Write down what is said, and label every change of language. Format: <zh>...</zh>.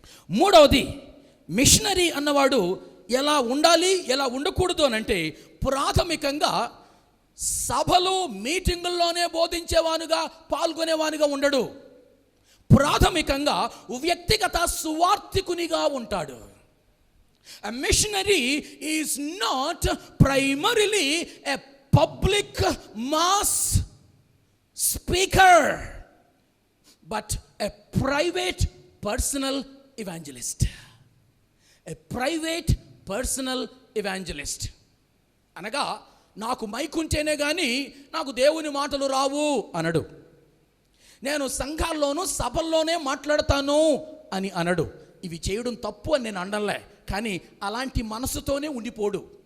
<te>మూడవది, మిషనరీ అన్నవాడు ఎలా ఉండాలి, ఎలా ఉండకూడదు అని అంటే, ప్రాథమికంగా సభలు మీటింగుల్లోనే బోధించేవానుగా పాల్గొనేవానుగా ఉండడు. ప్రాథమికంగా వ్యక్తిగత సువార్థికునిగా ఉంటాడు.</te> <en>A missionary is not primarily a public mass speaker, but a private personal evangelist. A private personal evangelist. అనగా</en> <te>నాకు మైక్ ఉంటేనే కానీ నాకు దేవుని మాటలు రావు అనడు. నేను సంఘాల్లోనూ సభల్లోనే మాట్లాడతాను అని అనడు. ఇవి చేయడం తప్పు అని నేను అనడంలే, కానీ అలాంటి మనసుతోనే ఉండిపోడు.</te>